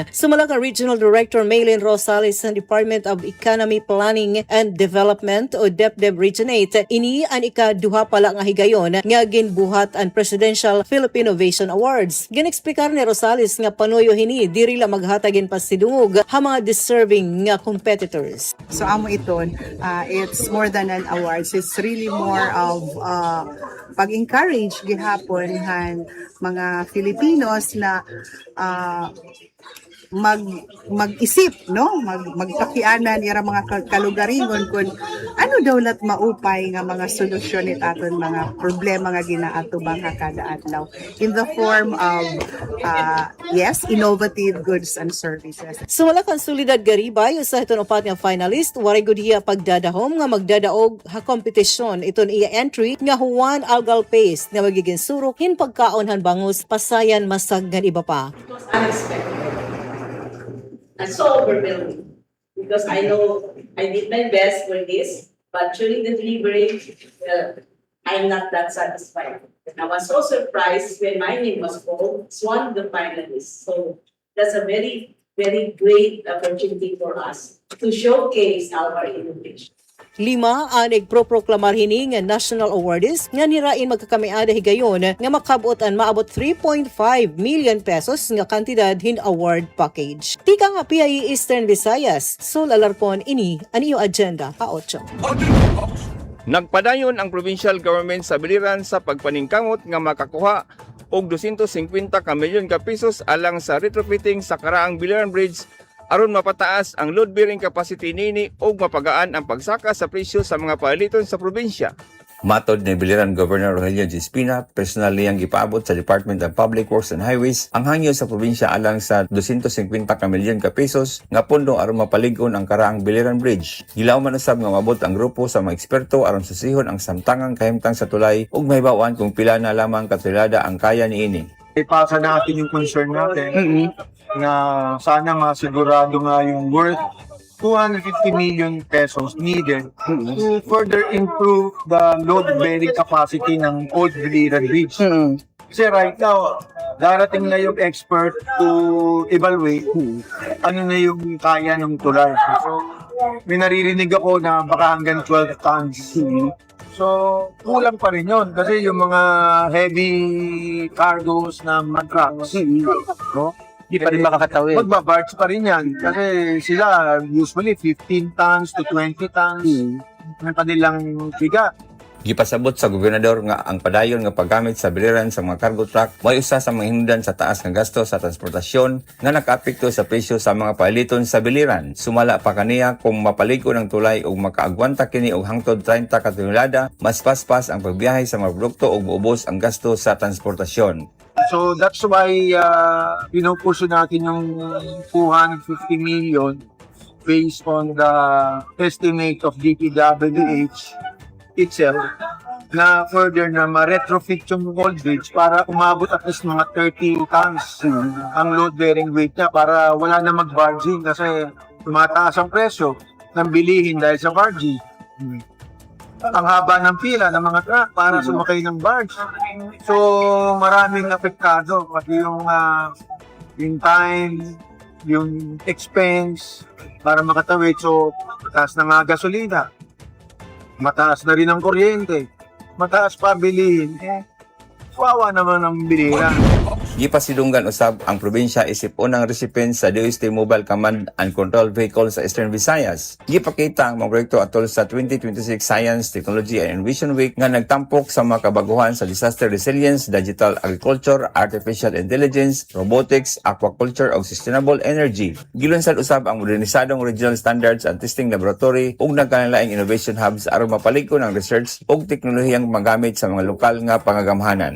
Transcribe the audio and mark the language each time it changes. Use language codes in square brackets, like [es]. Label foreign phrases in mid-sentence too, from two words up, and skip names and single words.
[war] Sumala ka Regional Director Maylin Rosales sa Department of Economy Planning and Development o DepDep Region 8. Ini ang ikaduha pala nga higayon nga ginbuhat ang Presidential Philippine Innovation Awards. Ginexplikar ni Rosales nga panuyo hini diri la maghatagin pasidungog ha mga deserving nga competitors. So amo iton, [en] it's more than an awards. It's really more of [war] pag-encourage gihapon han mga Filipinos na mag-isip, no? Magpakianan ira mga kalugaringon kung ano daw lat maupay nga mga solusyon it aton mga problema nga ginaatubang kada adlaw [en] in the form of innovative goods and services. [war] Sumala konsolidad garibay sa iton upat nga finalist waray gud iya pagdadahom nga magdadaog ha kompetisyon iton iya entry nga Juan Algal Paste nga magiging surok hin pagkaon han bangus pasayan masag nga iba pa. [en] Unexpected. And so overwhelming because I know I did my best for this, but during the delivery, I'm not that satisfied. And I was so surprised when my name was called as one of the finalists. So that's a very, very great opportunity for us to showcase our innovation. [war] 5 ang nagproproklamar hini nga [en] national awardees [war] nga nirain magkakamiada higayon nga makabot ang maabot 3.5 million pesos nga kantidad hin [en] award package. [war] Tika nga PIA Eastern Visayas, Sol Alarcon ini ang iyong agenda Ha-8. [ceb] Nagpadayon ang provincial government sa biliran sa pagpaningkamot nga makakuha og 250 ka milyon ka pesos alang sa retrofitting sa karaang Biliran Bridge aron mapataas ang [en] load bearing capacity [ceb] nini ug mapagaan ang pagsaka sa presyo sa mga paaliton sa probinsya. Matod ni Biliran Governor Rogelio G. Espina, personal niyang gipaabot sa Department of Public Works and Highways ang hangyo sa probinsya alang sa 250 ka milyon ka pesos nga pondo aron mapalig-on ang karaang Biliran Bridge. Gilaw man usab nga mabot ang grupo sa mga eksperto aron susihon ang samtangang kahimtang sa tulay ug mahibaw-an kung pila na lamang katrilada ang kaya niini. [tl] Ipasa natin yung concern natin na sana masigurado nga yung [en] worth 250 million pesos needed to further improve the load-bearing capacity ng Old Biliran Bridge. [tl] Kasi [en] right now, [tl] darating na yung expert [en] to evaluate [tl] ano na yung kaya ng tulay. So, may naririnig ako na baka hanggang 12 tons. So, kulang pa rin yun kasi yung mga [en] heavy cargos [tl] na trucks, no? Di pa rin makakatawid. Magbabarge pa rin yan kasi sila [en] usually 15 tons to 20 tons [tl] ng kanilang bigat. [ceb] Gipasabot sa gobernador nga ang padayon nga paggamit sa biliran sa mga [en] cargo truck [ceb] may usa sa mga hinungdan sa taas nga gasto sa transportasyon nga nakaapekto sa presyo sa mga paaliton sa biliran. Sumala pa kaniya kung mapaligo ng tulay ug makaagwanta kini og hangtod 30 ka tonelada, mas paspas ang pagbiyahe sa mga produkto ug maubos ang gasto sa transportasyon. [en] So that's why [tl] pinupuso natin yung 250 million [en] based on the estimate of DPWH itself [tl] na further na ma-retrofit yung Old Bridge para umabot [en] at least [tl] mga 30 tons ang [en] load-bearing weight [tl] niya para wala na mag-barging kasi tumataas ang presyo ng bilihin dahil sa barging. Ang haba ng pila ng mga truck para sumakay ng barge. So, maraming apektado. Pati yung time, yung expense para makatawid. So, mataas na nga gasolina. Mataas na rin ang kuryente. Mataas pa bilihin. Wawa naman ang bilihan. [ceb] Gipasidunggan usab ang probinsya isip unang recipient sa DOST Mobile Command and Control Vehicle sa Eastern Visayas. Gipakita ang mga proyekto atol sa 2026 Science, Technology and Innovation Week nga nagtampok sa mga kabaguhan sa [en] disaster resilience, digital agriculture, artificial intelligence, robotics, [ceb] aquaculture ug [en] sustainable energy. [ceb] Gilunsad usab ang modernisadong [en] regional standards and testing laboratory [ceb] ug nagkalaing [en] innovation hubs [ceb] aron mapalig-on ang research ug teknolohiyang magamit sa mga lokal nga pangagamhanan.